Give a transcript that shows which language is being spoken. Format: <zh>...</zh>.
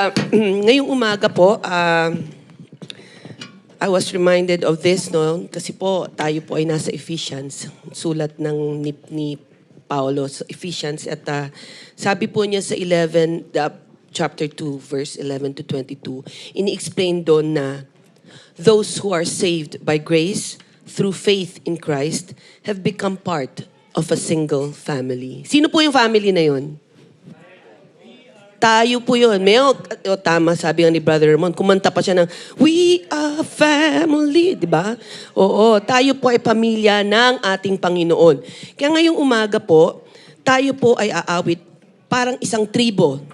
<tl>Ngayong umaga po,</tl> <en>I was reminded of this, no?</en> <tl>Kasi po, tayo po ay nasa Ephesians. Sulat ng ni Paulo sa Ephesians. At sabi po niya sa chapter 2, verse 11 to 22, ini-explain doon na</tl> <en>those who are saved by grace through faith in Christ have become part of a single family.</en> <tl>Sino po yung family na yun? Tayo po yun. Tama, sabi nga ni Brother Ramon, kumanta pa siya ng,</tl> <en>"We are family,"</en> <tl>di ba? Oo, tayo po ay pamilya ng ating Panginoon. Kaya ngayong umaga po, tayo po ay aawit parang isang tribo.</tl>